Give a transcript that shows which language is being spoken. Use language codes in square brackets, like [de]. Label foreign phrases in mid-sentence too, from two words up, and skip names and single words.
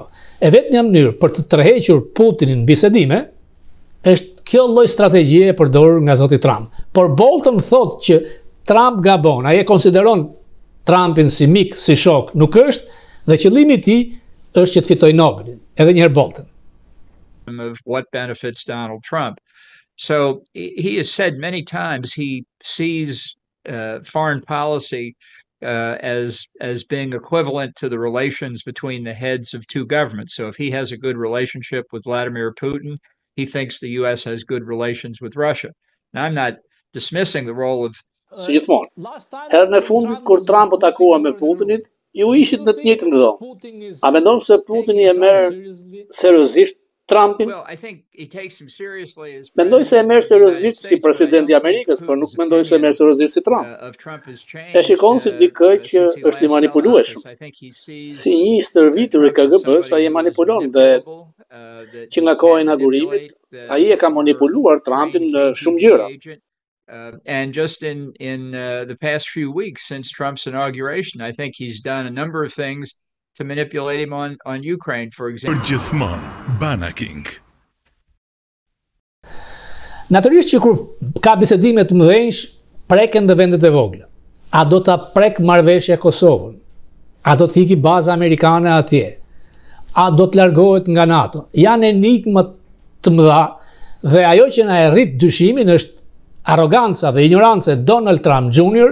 [sq] E vetë një mënyrë për të tërhequr Putinin bisedime, është kjo lloj strategjie e përdorur nga zoti Trump. Por Bolton thotë që Trump gabon, ai e konsideron Trumpin si mik, si shok, nuk është, dhe qëllimi i tij është që të fitojë Nobelin. Edhe një herë Bolton. [en] Of what benefits Donald Trump. So he has said many times he sees foreign policy as being equivalent to the relations between the heads of 2 governments. So if he has a good relationship with Vladimir Putin, he thinks the US has good relations with Russia. Now, I'm not dismissing the role of... [sq] Si gjithmonë, herën e fundit kur Trump u takua me Putinit, ju ishit në të njëjtën dhomë. A mendon se Putini e merr seriozisht Trumpin? Mendoj se e merr seriozisht si presidenti i Amerikës, por nuk mendoj se e merr seriozisht si Trump. E shikon si dikë që është i manipulueshëm. Si një stërvitur i KGB-s, ai e manipulon dhe që nga koha e inaugurimit, ai e ka manipuluar Trumpin në shumë gjëra. [en] And just in the past few weeks since Trump's inauguration, I think he's done a number of things to manipulate him on Ukraine, for example. [sq] Përgjithmonë Banaking. Natyrisht që kur ka bisedime të mëdhenj, preken dhe vendet e vogla. A do ta prek marrëveshja Kosovën? A do të hiki baza amerikane atje? A do të largohet nga NATO? Janë enigma të mëdha dhe ajo që na e rrit dyshimin është arroganca dhe ignoranca e Donald Trump Jr.